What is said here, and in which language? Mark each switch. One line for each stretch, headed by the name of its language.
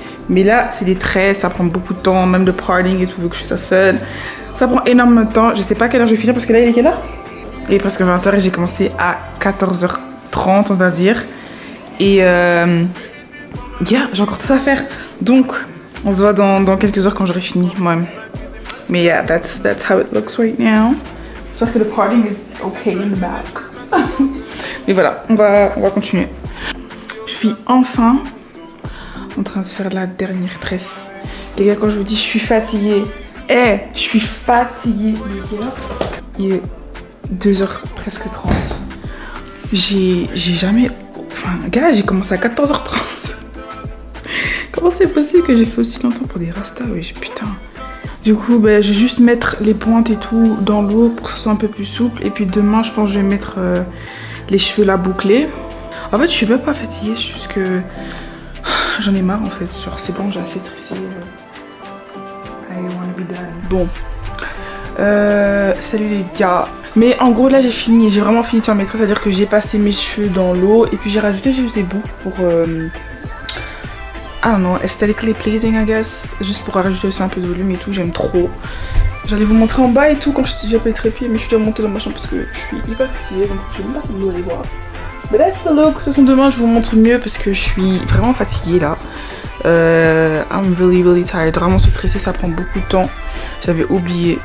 French: Mais là, c'est des tresses, ça prend beaucoup de temps, même de parting et tout, vu que je suis ça seule. Ça prend énormément de temps. Je sais pas à quelle heure je vais finir parce que là, il est quelle heure? Il est presque 20h et j'ai commencé à 14h30, on va dire. Et j'ai encore tout ça à faire. Donc, on se voit dans quelques heures quand j'aurai fini moi-même.
English: Mais yeah, that's how it looks right now.
French: J'espère que le
English: parting is okay in the back.
French: Mais voilà, on va continuer. Je suis enfin en train de faire la dernière tresse. Les gars, quand je vous dis je suis fatiguée, je suis fatiguée. Il est 2h presque 30. J'ai jamais... Enfin, gars, j'ai commencé à 14h30. Comment c'est possible que j'ai fait aussi longtemps pour des rastas? Oui, putain. Du coup, ben, je vais juste mettre les pointes et tout dans l'eau pour que ça soit un peu plus souple. Et puis demain, je pense que je vais mettre les cheveux là bouclés. En fait, je suis même pas fatiguée, c'est juste que j'en ai marre en fait. Genre, c'est bon, j'ai assez tressé.
English: I wanna be done.
French: Bon. Salut les gars. Mais en gros, là, j'ai fini. J'ai vraiment fini de faire mes traits. C'est-à-dire que j'ai passé mes cheveux dans l'eau. Et puis j'ai rajouté juste des boucles pour...
English: I don't know, aesthetically pleasing I guess.
French: Juste pour rajouter aussi un peu de volume et tout, j'aime trop. J'allais vous montrer en bas et tout quand j'ai appelé le trépied, mais je suis déjà montée dans ma chambre parce que je suis hyper fatiguée, donc je vais même pas vous aller voir. Mais
English: that's the look.
French: De toute façon demain je vous montre mieux parce que je suis vraiment fatiguée là.
English: I'm really tired.
French: Vraiment se tresser ça prend beaucoup de temps. J'avais oublié.